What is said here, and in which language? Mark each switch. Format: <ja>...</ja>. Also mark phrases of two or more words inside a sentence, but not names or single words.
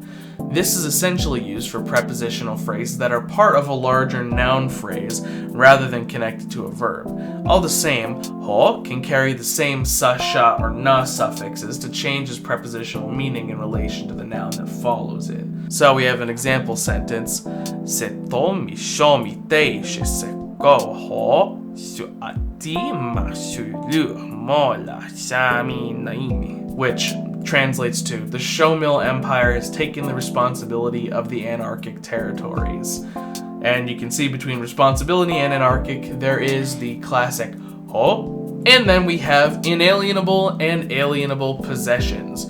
<en>This is essentially used for prepositional phrases that are part of a larger noun phrase rather than connected to a verb. All the same, ho can carry the same sa, sha, or na suffixes to change its prepositional meaning in relation to the noun that follows it. So we have an example sentence:</en> <art>Seto mi Xomitec seko ho su ati ma su lu mola shami naimi,</art> <en>which translates to, the Showmill Empire has taken the responsibility of the anarchic territories. And you can see between responsibility and anarchic, there is the classic ho. And then we have inalienable and alienable possessions.</en>